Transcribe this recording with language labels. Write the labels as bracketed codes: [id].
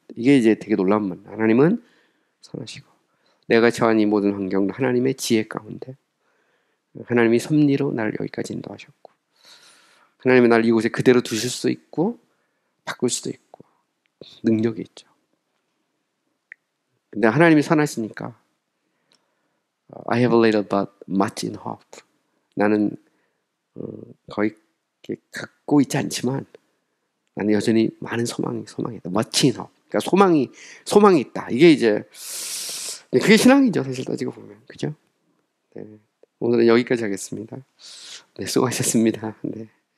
[ko] 이게 이제 되게 놀라운 말. 하나님은 선하시고 내가 처한 이 모든 환경도 하나님의 지혜 가운데 하나님이 섭리로 나를 여기까지 인도하셨고 하나님이 나를 이곳에 그대로 두실 수도 있고 바꿀 수도 있고 능력이 있죠. 근데 하나님이 선하시니까 [en] I have a little but much in hope. [ko] 나는 거의 갖고 있지 않지만 나는 여전히 많은 소망이 있다. [en] much in hope. [ko] 그러니까 소망이 있다. 이게 이제 그게 신앙이죠. 사실 따지고 보면. 그죠? 네. 오늘은 여기까지 하겠습니다. 네, 수고하셨습니다. 네.